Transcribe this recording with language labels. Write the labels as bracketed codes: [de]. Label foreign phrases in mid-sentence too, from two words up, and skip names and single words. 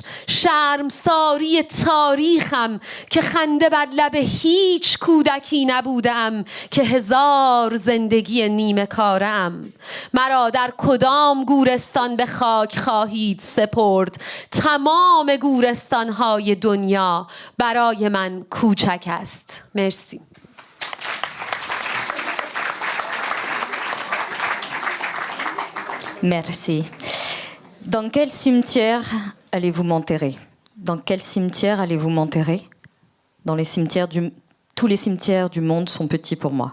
[fa] شرمساری تاریخم که خنده بر لب هیچ کودکی نبودم که 1000 زندگی نیمه کارم. مرا در کدام گورستان به خاک خواهید سپرد؟ تمام گورستان‌های دنیا برای من کوچک است. مرسی. [fr] Merci. Dans quel cimetière allez-vous m'enterrer? Dans quel cimetière allez-vous m'enterrer? Dans les cimetières tous les cimetières du monde sont petits pour moi.